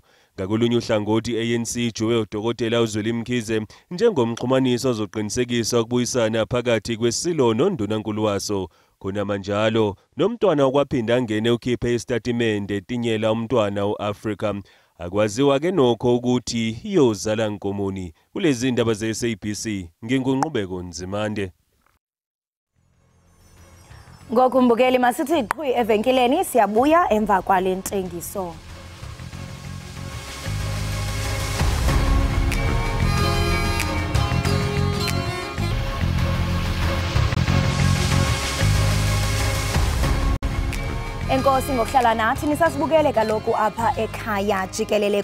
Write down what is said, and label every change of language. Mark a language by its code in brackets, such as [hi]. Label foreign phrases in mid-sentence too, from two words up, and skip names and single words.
[zu] Ngakolunye uhlangothi ANC ijuwe uDokotela uZweli Mkhize njengomxhumanisi ozoqinisekisa ukubuyisana phakathi kwesilo noNdunankulu waso. Khona manjalo nomntwana wakwaPhindangene ukhiphe isitatimende etinyela umntwana uAfrica. Akwaziwa ke nokho ukuthi iyozala nkomoni. Kulezi ndaba ze SABC ngingunqubeko Nzimande. [xh] Ngokumbukeli masithi iqhwi evenkileni siyabuya emva kwale ntengiso. Enkosi ngokuhlala nathi nisasibukele kaloku apha ekhaya jikelele